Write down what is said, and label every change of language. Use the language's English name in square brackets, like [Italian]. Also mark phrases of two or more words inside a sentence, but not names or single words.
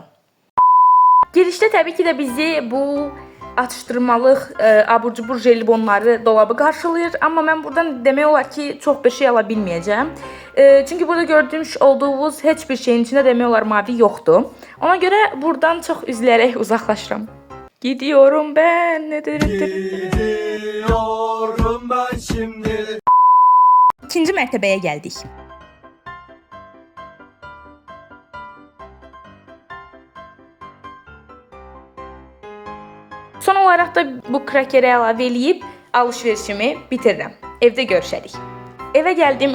[Azerbaijani] Girişdə təbii ki də bizi bu atışdırmalıq abur-cubur jelibonları dolabı qarşılayır. Amma mən buradan demək olar ki, çox bir şey ala bilməyəcəm. Çünki burada gördüyünüz olduğunuz heç bir şeyin içində demək olar mavi yoxdur. Ona görə buradan çox üzülərək uzaqlaşıram. [Turkish] Gidiyorum ben. Gidiyorum ben şimdi. [Azerbaijani] İkinci mərtəbəyə gəldik. Son olaraq da bu krakeri əlavə eləyib alış-verişimi bitirirəm. Evdə görüşərik. Evə gəldim.